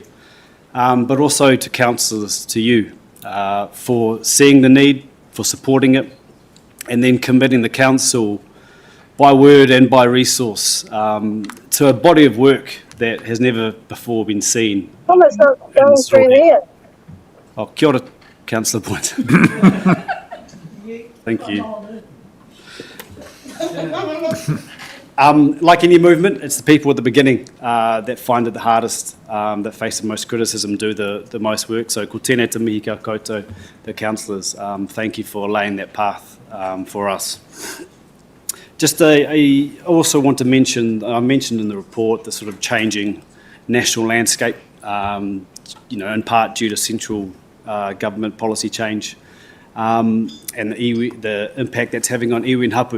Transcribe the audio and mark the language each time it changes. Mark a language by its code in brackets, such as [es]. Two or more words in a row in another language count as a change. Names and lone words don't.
[en] But also to councillors, to you, for seeing the need, for supporting it, and then committing the council by word and by resource to a body of work that has never before been seen. Thomas, not going through here. [mi] Oh, kia ora, [en] Councillor Point. Thank you. Like any movement, it's the people at the beginning that find it the hardest, that face the most criticism, do the most work. [mi] So ko tēnei te mihi kia koutou, [en] the councillors, thank you for laying that path for us. Just I also want to mention, I mentioned in the report, the sort of changing national landscape, in part due to central government policy change and the impact that's having on iwi and hapu.